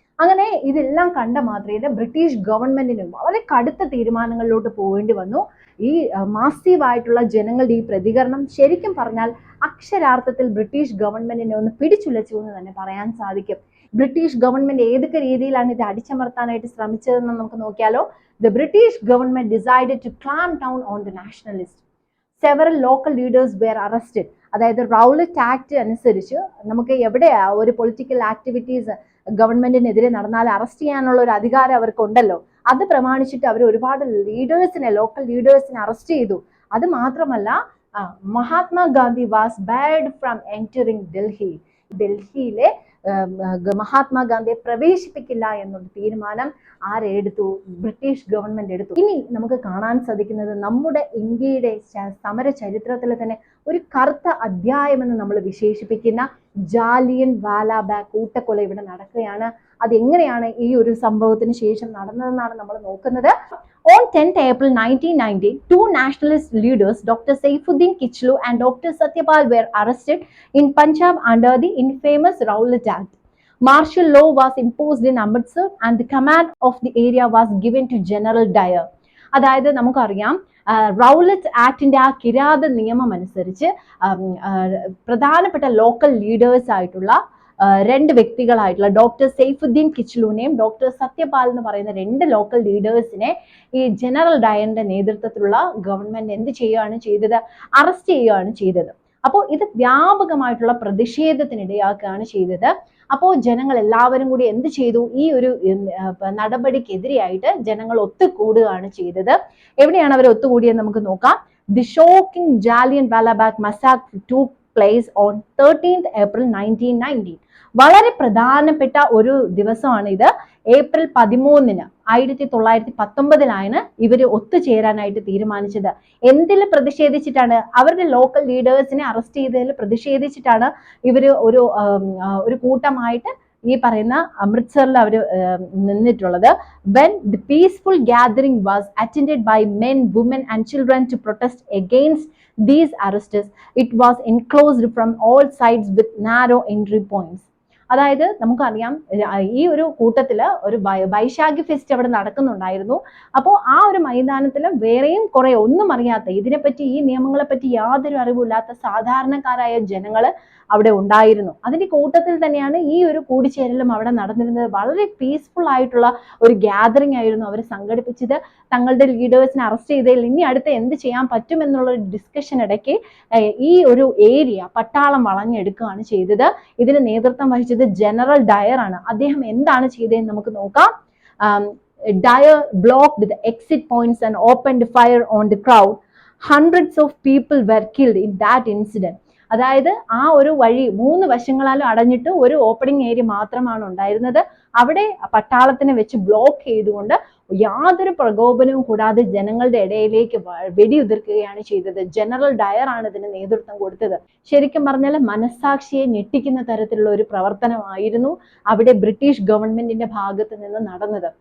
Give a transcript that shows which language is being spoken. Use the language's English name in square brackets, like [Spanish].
[Malayalam] അങ്ങനെ ഇതെല്ലാം കണ്ട മാത്രമേ ബ്രിട്ടീഷ് ഗവൺമെന്റിന് വളരെ കടുത്ത തീരുമാനങ്ങളിലോട്ട് പോകേണ്ടി വന്നു. ഈ മാസീവായിട്ടുള്ള ജനങ്ങളുടെ ഈ പ്രതികരണം ശരിക്കും പറഞ്ഞാൽ അക്ഷരാർത്ഥത്തിൽ ബ്രിട്ടീഷ് ഗവൺമെന്റിനെ ഒന്ന് പിടിച്ചുലച്ചു എന്ന് തന്നെ പറയാൻ സാധിക്കും. ബ്രിട്ടീഷ് ഗവൺമെന്റ് ഏതൊക്കെ രീതിയിലാണ് ഇത് അടിച്ചമർത്താനായിട്ട് ശ്രമിച്ചതെന്ന് നമുക്ക് നോക്കിയാലോ. [English] The British government decided to clamp down on the nationalists. Several local leaders were arrested. [Malayalam] അതായത് റൗലറ്റ് ആക്ട് അനുസരിച്ച് നമുക്ക് എവിടെയാ ഒരു പൊളിറ്റിക്കൽ ആക്ടിവിറ്റീസ് ഗവൺമെന്റിനെതിരെ നടന്നാൽ അറസ്റ്റ് ചെയ്യാനുള്ള ഒരു അധികാരം അവർക്കുണ്ടല്ലോ. അത് പ്രമാണിച്ചിട്ട് അവർ ഒരുപാട് ലോക്കൽ ലീഡേഴ്സിനെ അറസ്റ്റ് ചെയ്തു. അത് മാത്രമല്ല, [English] Mahatma Gandhi was band from entering Delhi. ഡൽഹിയിലെ [Malayalam] മഹാത്മാഗാന്ധിയെ പ്രവേശിപ്പിക്കില്ല എന്നുള്ള തീരുമാനം ആരെടുത്തു? ബ്രിട്ടീഷ് ഗവൺമെന്റ് എടുത്തു. ഇനി നമുക്ക് കാണാൻ സാധിക്കുന്നത് നമ്മുടെ ഇന്ത്യയുടെ സമര ചരിത്രത്തിൽ തന്നെ ഒരു കറുത്ത അധ്യായമെന്ന് നമ്മൾ വിശേഷിപ്പിക്കുന്ന ജാലിയൻ വാലാബാഗ് കൂട്ടക്കൊല ഇവിടെ നടക്കുകയാണ്. അതെങ്ങനെയാണ് ഈ ഒരു സംഭവത്തിന് ശേഷം നടന്നതെന്നാണ് നമ്മൾ നോക്കുന്നത്. [English] On 10th April 1990, two nationalist leaders, Dr. Saifuddin Kichlu and Dr. Satyapal, were arrested in Punjab under the infamous Rowlatt Act. Martial law was imposed in Amritsar and the command of the area was given to General Dyer. [Malayalam] അതായത് നമുക്കറിയാം Rowlatt ആക്ടിന്റെ ആ കിരാത നിയമം അനുസരിച്ച് പ്രധാനപ്പെട്ട local leaders ആയിട്ടുള്ള രണ്ട് വ്യക്തികളായിട്ടുള്ള doctor Saifuddin കിച്ലുവിനെയും doctor Satyapal എന്ന് പറയുന്ന രണ്ട് ലോക്കൽ ലീഡേഴ്സിനെ ഈ ജനറൽ ഡയറിന്റെ നേതൃത്വത്തിലുള്ള ഗവൺമെന്റ് എന്ത് ചെയ്യുകയാണ് ചെയ്തത്? അറസ്റ്റ് ചെയ്യുകയാണ് ചെയ്തത്. അപ്പോൾ ഇത് വ്യാപകമായിട്ടുള്ള പ്രതിഷേധത്തിനിടയാക്കുകയാണ് ചെയ്തത്. അപ്പോൾ ജനങ്ങൾ എല്ലാവരും കൂടി എന്ത് ചെയ്തു? ഈ ഒരു നടപടിക്കെതിരെയായിട്ട് ജനങ്ങൾ ഒത്തുകൂടുകയാണ് ചെയ്തത്. എവിടെയാണ് അവർ ഒത്തുകൂടിയെന്ന് നമുക്ക് നോക്കാം. [English] The shocking Jallian Walabagh മസാക്ർ took place on 13th April 1919. [Malayalam] വളരെ പ്രധാനപ്പെട്ട ഒരു ദിവസമാണ് ഇത്. ഏപ്രിൽ 13-ന് 1919 ഇവർ ഒത്തുചേരാനായിട്ട് തീരുമാനിച്ചത്. എന്തിൽ പ്രതിഷേധിച്ചിട്ടാണ്? അവരുടെ ലോക്കൽ ലീഡേഴ്സിനെ അറസ്റ്റ് ചെയ്തതിൽ പ്രതിഷേധിച്ചിട്ടാണ് ഇവർ ഒരു കൂട്ടമായിട്ട് ഈ പറയുന്ന അമൃത്സറിൽ അവർ നിന്നിട്ടുള്ളത്. [English] When the peaceful gathering was attended by men, women and children to protest against these arrests, it was enclosed from all sides with narrow entry points. [Malayalam] അതായത് നമുക്കറിയാം ഈ ഒരു കൂട്ടത്തില് ഒരു വൈശാഖി ഫെസ്റ്റ് അവിടെ നടക്കുന്നുണ്ടായിരുന്നു. അപ്പോൾ ആ ഒരു മൈതാനത്തിൽ വേറെയും കുറെ ഒന്നും അറിയാത്ത, ഇതിനെപ്പറ്റി ഈ നിയമങ്ങളെ പറ്റി യാതൊരു അറിവില്ലാത്ത സാധാരണക്കാരായ ജനങ്ങൾ അവിടെ ഉണ്ടായിരുന്നു. അതിന്റെ കൂട്ടത്തിൽ തന്നെയാണ് ഈ ഒരു കൂടിച്ചേരലും അവിടെ നടന്നിരുന്നത്. വളരെ പീസ്ഫുൾ ആയിട്ടുള്ള ഒരു ഗ്യാതറിംഗ് ആയിരുന്നു അവർ സംഘടിപ്പിച്ചത്. തങ്ങളുടെ ലീഡേഴ്സിനെ അറസ്റ്റ് ചെയ്തതിൽ ഇനി അടുത്ത് എന്ത് ചെയ്യാൻ പറ്റും എന്നുള്ള ഒരു ഡിസ്കഷൻ ഇടയ്ക്ക് ഈ ഒരു ഏരിയ പട്ടാളം വളഞ്ഞെടുക്കുകയാണ് ചെയ്തത്. ഇതിന് നേതൃത്വം വഹിച്ചത് ജനറൽ ഡയർ ആണ്. അദ്ദേഹം എന്താണ് ചെയ്തതെന്ന് നമുക്ക് നോക്കാം. [English] Dyer blocked the exit points and opened fire on the crowd. Hundreds of people were killed in that incident. [Malayalam] അതായത് ആ ഒരു വഴി 3 വശങ്ങളാലും അടഞ്ഞിട്ട് ഒരു ഓപ്പണിംഗ് ഏരിയ മാത്രമാണ് ഉണ്ടായിരുന്നത്. അവിടെ പട്ടാളത്തിനെ വെച്ച് ബ്ലോക്ക് ചെയ്തുകൊണ്ട് യാതൊരു പ്രകോപനവും കൂടാതെ ജനങ്ങളുടെ ഇടയിലേക്ക് വെടിയുതിർക്കുകയാണ് ചെയ്തത്. ജനറൽ ഡയർ ആണ് ഇതിന് നേതൃത്വം കൊടുത്തത്. ശരിക്കും പറഞ്ഞാൽ മനസ്സാക്ഷിയെ ഞെട്ടിക്കുന്ന തരത്തിലുള്ള ഒരു പ്രവർത്തനമായിരുന്നു അവിടെ ബ്രിട്ടീഷ് ഗവൺമെന്റിന്റെ ഭാഗത്ത് നിന്ന് നടന്നത്.